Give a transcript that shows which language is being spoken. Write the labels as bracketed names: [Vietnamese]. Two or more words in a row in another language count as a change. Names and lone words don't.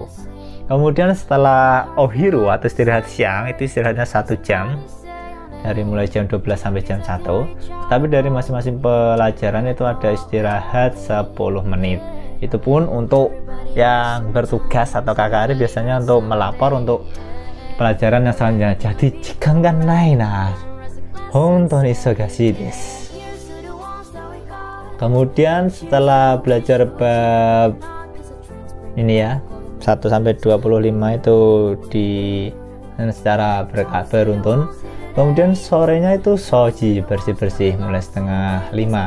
[Indonesian] Kemudian setelah ohiru atau istirahat siang, itu istirahatnya 1 jam, dari mulai jam 12 sampai jam 1. Tapi dari masing-masing pelajaran itu ada istirahat 10 menit. Itu pun untuk yang bertugas atau KKR biasanya untuk melapor untuk pelajaran yang selanjutnya. [Japanese] Jadi 時間ないな本当に忙しいです. [Indonesian] Kemudian setelah belajar bab ini ya 1 sampai 25 itu secara beruntun. Kemudian sorenya itu shoji, bersih-bersih mulai setengah 5.